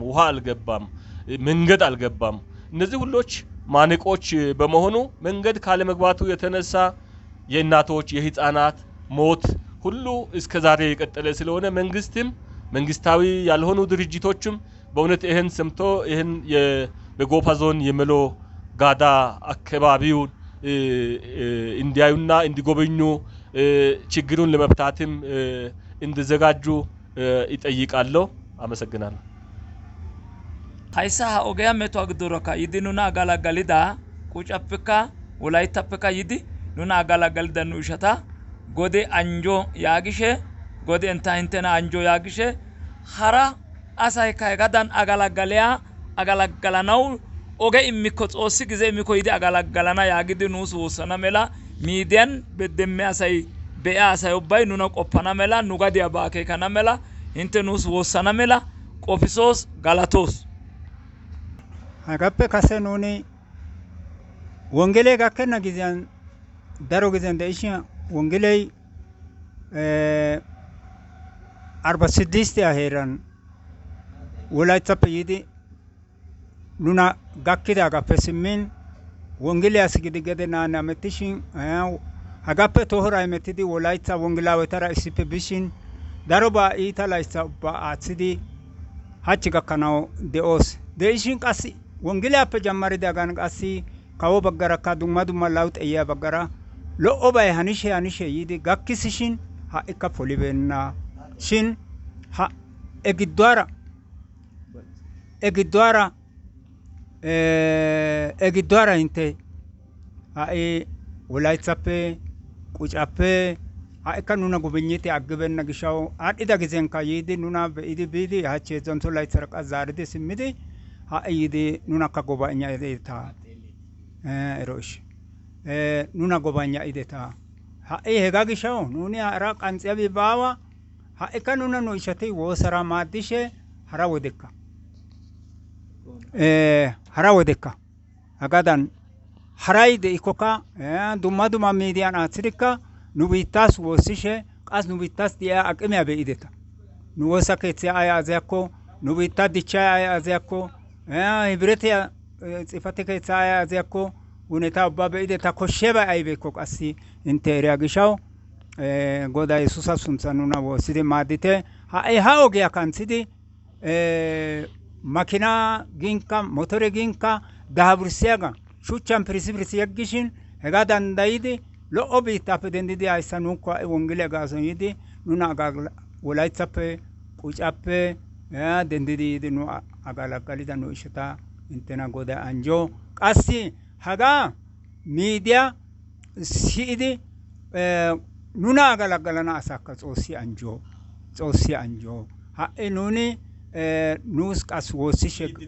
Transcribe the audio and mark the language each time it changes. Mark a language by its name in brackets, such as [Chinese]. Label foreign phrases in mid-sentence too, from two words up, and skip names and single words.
[Amharic] ውሃ አልገባም፣ መንገድ አልገባም። እነዚህ ሁሎች ማነቆች በመሆኑ መንገድ ካለ መግባቱ የተነሳ የእናቶች የህፃናት ሞት ሁሉ እስከዛሬ የቀጠለ ስለሆነ መንግስትም መንግስታዊ ያልሆኑ ድርጅቶችም በእውነት ይሄን ሰምቶ ይሄን በጎፋ ዞን የመሎ ጋዳ አካባቢውን እንዲያዩና እንዲጎበኙ ችግሩን ለመፍታትም እንዲዘጋጁ ይጠይቃለሁ። አመሰግናለሁ። [Wolaytta] haysa ha ogeya metuwa giddoraka yidi nuna agalagalida qucappeka wolayttappeka yidi nuna agalagalida nu ishata gode anjo yaagishe gode enta intena anjo yaagishe hara asayka hegadan agalagalanaw oge immiko xoossi gize immiko yidi agalagalana yaagidi nuus woossana mela miidiyan beddemme asay be'a asay ubbay nuna qoppana mela nu gadiya baakeekana mela inte nuus woossana mela qofisoos galatoos. hagappe kase nuni wongelee gakkenna giziyan daro giziyan de'ishin wongeley 46 heeran wolayttappe yiidi nuna gakkidagappe simmin wongeliyas gidi gede naane amettishin hagappe tohora hemettidi wolaytta wongelaawetara issippe bishin darobaa iita laytha ubba aaththidi hachchi gakkanaw de'oos. de'ishin qassi wongeliyappe jammaridagan qassi kawo baggarakka dumma dumma lawuxeyiya baggara lo'obay hanishe yiidi gakkisishin ha'ikka polibeenna shin ha egidduwaara inte ha'i wolaythappe qucappe ha'ikka nuna gubinyite aggibenna gishaw aadhdhida gizenkka yiidi nuna be'idi biidi hachchi heedzdzantho laythara qas zaaridi simmidi ha'i yiidi nunakka gobayna'ideta eroish nuna gobayna'ideta ha'i hega gishaw nuni hara qanxxiyabi baawa ha'ikka nuna nu ishati woosara maaddishe hara wodekka hagadan haray de'ikkokka dumma dumma miidiyan aaththidikka nu biittaas woossishe qas nu biittaas diya aqimiya be'ideta nu woosa keeththiya ay aziyakko nu biitta dichchay ay aziyakko hibretiya xifate keeththa ay aziyakko huneta ubba be'ideta koshshebay aybeekko qassi inte eriya gishaw goda yesuusa sunthan nuna woossidi maaddite ha'i ha ogiya kanthidi makina ginkka motore ginkka daaburssiyaga shuchchan pirisi yeggishin hega dandayidi lo'o biittappe dendidi hayssa nuukko ha'i wongeliya gaason yiidi nuna wolaythappe qucappe dendidi yiidi nu agalagalida nu ishata intena goday anjo qassi haga miidiya si'idi nuna agalagalana asakka xoossi anjo ha'i nuni nuus qas woossishe